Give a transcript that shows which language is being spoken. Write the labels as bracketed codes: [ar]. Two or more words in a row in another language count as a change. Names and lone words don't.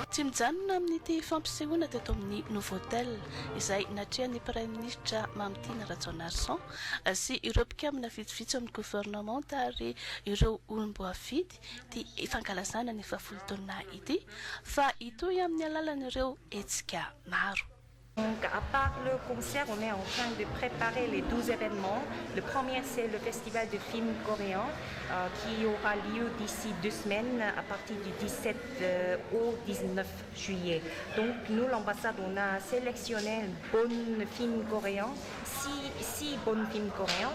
[mg] Tsy mijanona amin'ity fampisehoana teto amin'ny Novotel izay natrehan'ny [fr] prime ministre [mg] Mamtsina Rajaonarison sy ireo mpikambana vitsivitsy amin'ny gouvernement ary ireo olom-boafidy dia ifankalazana ny 10 taona ity fa itoy amin'ny alalan'ireo hetsika maro. [fr] Donc, à part le concert, on est en train de préparer les 12 événements. Le premier, c'est le festival de films coréens qui aura lieu d'ici 2 semaines à partir du 17 au 19 juillet. Donc, nous, l'ambassade, on a sélectionné un bon film coréen, 6 bons films coréens.